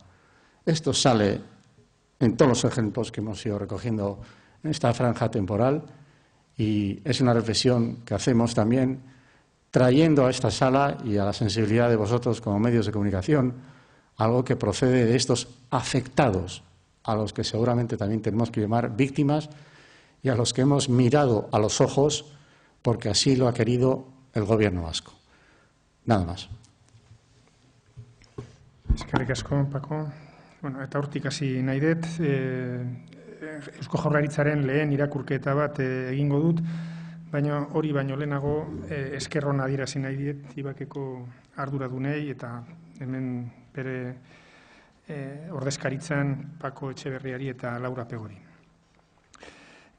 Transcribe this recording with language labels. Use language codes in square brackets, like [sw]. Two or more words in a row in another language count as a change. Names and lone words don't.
[es] Esto sale en todos los ejemplos que hemos ido recogiendo en esta franja temporal y es una reflexión que hacemos también trayendo a esta sala y a la sensibilidad de vosotros como medios de comunicación algo que procede de estos afectados, a los que seguramente también tenemos que llamar víctimas y a los que hemos mirado a los ojos porque así lo ha querido el Gobierno vasco. Nada más. [eu] Eskerrik asko, Paco. Bueno, eta hortik hasi nahi dut, Eusko Jaurlaritzaren lehen irakurketa bat egingo dut, baina hori baino lehenago esker ona adierazi nahi diet Ibakeko arduradunei eta hemen bere ordezkaritzan Paco Etxeberriari eta Laura Pegori.